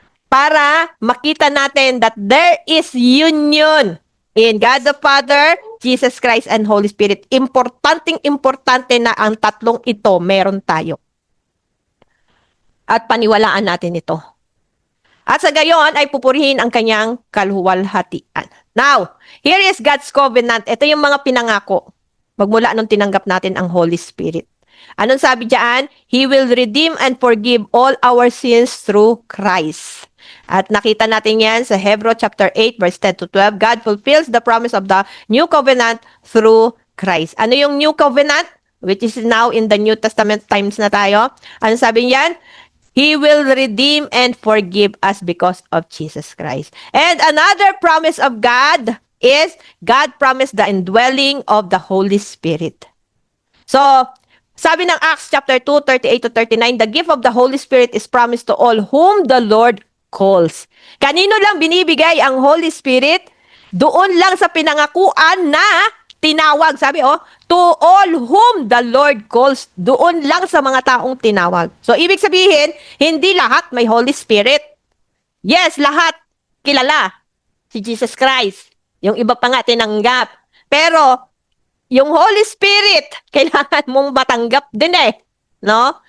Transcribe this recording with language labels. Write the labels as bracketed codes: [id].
[tl] Para makita natin [en] that there is union in God the Father, Jesus Christ, and Holy Spirit. [tl] Importante na ang tatlong ito meron tayo. At paniwalaan natin ito. At sa gayon ay pupurihin ang kanyang kaluwalhatian. [en] Now, here is God's covenant. [tl] Ito yung mga pinangako. Magmula nung tinanggap natin ang Holy Spirit. Anong sabi diyan? [en] He will redeem and forgive all our sins through Christ. [tl] At nakita natin yan sa Hebrews chapter 8 verse 10 to 12. [en] God fulfills the promise of the new covenant through Christ. Ano yung new covenant? Which is now in the New Testament times na tayo. [tl] Ano sabi niyan? [en] He will redeem and forgive us because of Jesus Christ. And another promise of God is God promised the indwelling of the Holy Spirit. So, [tl] sabi ng [en] Acts chapter 2, 38 to 39, the gift of the Holy Spirit is promised to all whom the Lord calls. [tl] Kanino lang binibigay ang Holy Spirit? Doon lang sa pinangakuan na tinawag. Sabi, [en] to all whom the Lord calls. [tl] Doon lang sa mga taong tinawag. So, ibig sabihin, hindi lahat may Holy Spirit. Yes, lahat kilala si Jesus Christ. Yung iba pa nga tinanggap. Pero, yung Holy Spirit, kailangan mong matanggap din eh. No?